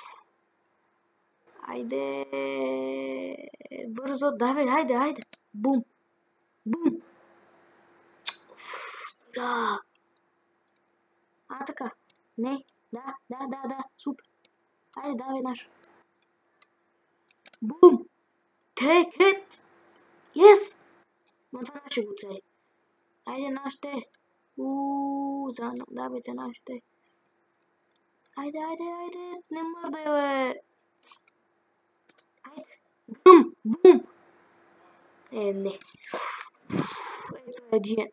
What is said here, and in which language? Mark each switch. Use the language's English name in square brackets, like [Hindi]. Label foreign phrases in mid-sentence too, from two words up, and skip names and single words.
[Bulgarian] Хайде! Бързо! Давай, хайде! Бум! Бум! Уф, да! Така! Не! Да! Супер! Хайде, давай нашо! Бум! [English] Take it! Yes! [Bulgarian] Но това наше го цели. Хайде нашите! Заедно, давайте нашите! Хайде! Не мърдай, бе! Хайде! Бум! Не. Ето е диент.